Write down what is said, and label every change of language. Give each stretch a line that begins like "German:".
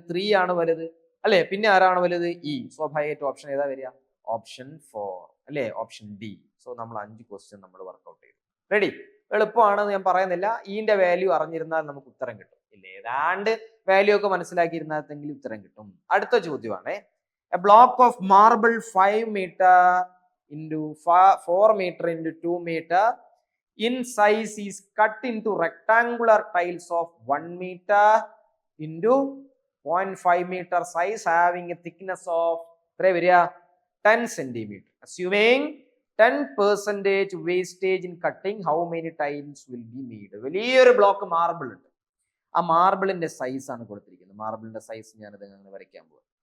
Malayalam: 3 ആണ് വലുത് അല്ലെ. പിന്നെ ആരാണ് വലുത്? ഇ. സ്വാഭാവികമായിട്ട് ഓപ്ഷൻ ഏതാ വരിക? ഓപ്ഷൻ 4 അല്ലെ, ഓപ്ഷൻ ഡി. സോ നമ്മൾ 5 ക്വസ്റ്റ്യൻ നമ്മൾ വർക്ക്ഔട്ട് ചെയ്തു. റെഡി? എളുപ്പമാണെന്ന് ഞാൻ പറയുന്നില്ല. ഈന്റെ വാല്യൂ അറിഞ്ഞിരുന്നാൽ നമുക്ക് ഉത്തരം കിട്ടും. ഇല്ല, ഏതാണ്ട് വാല്യൂ ഒക്കെ മനസ്സിലാക്കിയിരുന്നെങ്കിൽ ഉത്തരം കിട്ടും. അടുത്ത ചോദ്യമാണ്,
English: A block of marble 5 meter into 4 meter into 2 meter in size is cut into rectangular tiles of 1 meter into 0.5 meter size having a thickness of 10 centimeter. Assuming 10% wastage in cutting, how many tiles will be made?
Malayalam: വലിയൊരു block marble ഉണ്ട്. ആ മാർബിളിന്റെ size ആണ് കൊടുത്തിരിക്കുന്നത്. മാർബിളിന്റെ size ഞാനത് അങ്ങനെ വരയ്ക്കാൻ പോകും.